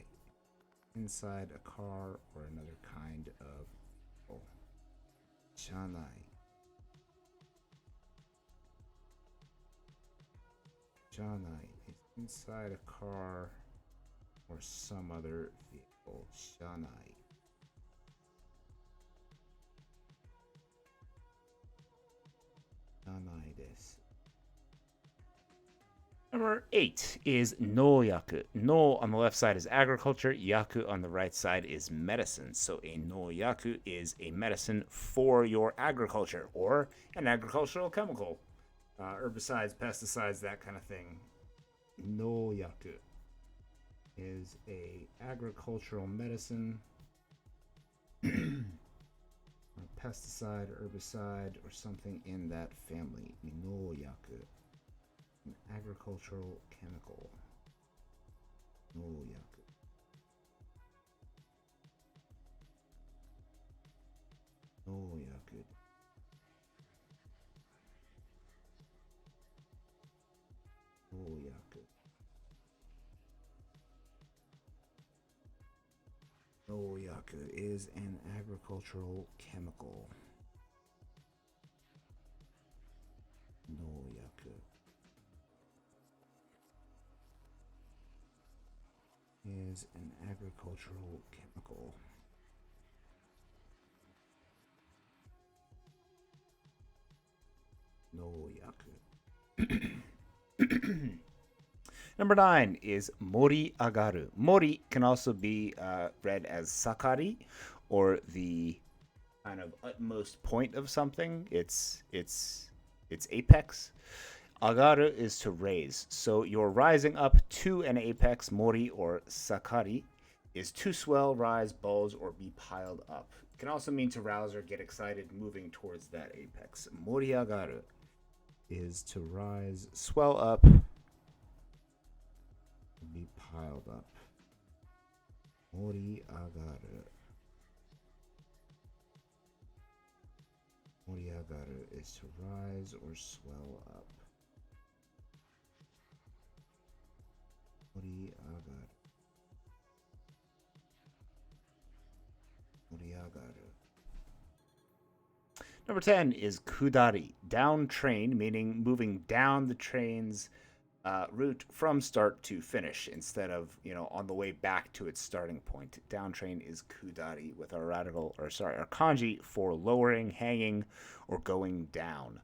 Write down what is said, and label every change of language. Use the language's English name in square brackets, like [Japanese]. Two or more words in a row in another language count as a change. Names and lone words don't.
[English] Inside a car or another kind of vehicle. [Japanese] Sha nai. [English] Shanai is inside a car or some other vehicle. [Japanese] Shanai. Shanai desu. [English] Number 8 is [Japanese] no yaku. [English] No on the left side is agriculture. Yaku on the right side is medicine. So a [Japanese] no yaku [English] is a medicine for your agriculture or an agricultural chemical. Herbicides, pesticides, that kind of thing. [Japanese] No yaku [English] is a agricultural medicine, or pesticide, herbicide, or something in that family. [Japanese] No yaku, [English] an agricultural chemical. [Japanese] No yaku. No yaku. Yaku. No yaku [English] is an agricultural chemical. [Japanese] No yaku [English] is an agricultural chemical. [Japanese] No yaku. [English] Number 9 is [Japanese] mori agaru. [English] Mori can also be read as sakari, or the kind of utmost point of something. It's apex. Agaru is to raise. So you're rising up to an apex. Mori or sakari is to swell, rise, bulge, or be piled up. It can also mean to rouse or get excited moving towards that apex. [Japanese] Mori agaru [English] is to rise, swell up, be piled up. [Japanese] Mori agaru. Mori agaru [English] is to rise or swell up. [Japanese] Mori agaru. Mori agaru. [English] Number 10 is kudari, down train, meaning moving down the train's route from start to finish instead of, on the way back to its starting point. Down train is kudari with our our kanji for lowering, hanging, or going down.